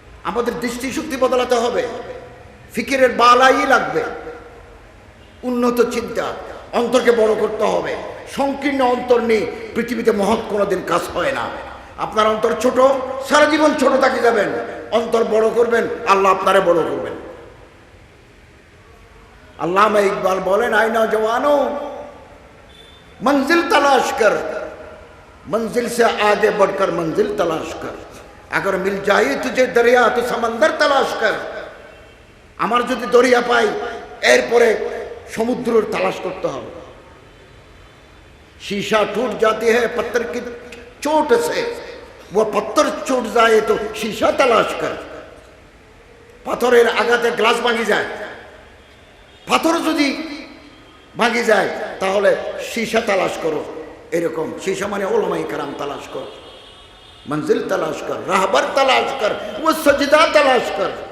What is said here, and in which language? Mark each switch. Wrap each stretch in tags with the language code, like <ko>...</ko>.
<bn>আমাদের দৃষ্টিশক্তি বদলাতে হবে, ফিকিরের বালাই লাগবে, উন্নত চিন্তা, অন্তরকে বড় করতে হবে। সংকীর্ণ অন্তর নিয়ে পৃথিবীতে মহৎ কোনোদিন কাজ হয় না। আপনার অন্তর ছোট, সারা জীবন ছোট থাকি যাবেন। অন্তর বড় করবেন, আল্লাহ আপনারে বড় করবেন। আল্লামা ইকবাল বলেন,</bn> <hi>আয়না জওয়ানো मंजिल तलाश कर, मंजिल से आगे बढ़कर मंजिल तलाश कर, अगर मिल जाए तुझे दरिया तो समंदर तलाश कर।</hi> <bn>আমার যদি দরিয়া পাই, এরপরে সমুদ্রের তালাশ করতে হবে।</bn> <hi>शीशा टूट जाती है पत्थर की चोट से, वो पत्थर छूट जाए तो शीशा तलाश कर।</hi> <bn>পাথরের আঘাতে গ্লাস ভাঙি যায়, পাথর যদি ভাঙি যায় তাহলে শীশা তালাশ করো। এরকম শীশা মানে ওলামায়ে কেরাম তালাশ কর, মঞ্জিল তালাশ কর, রাহবার তালাশ কর, ও সজদা তালাশ কর।</bn>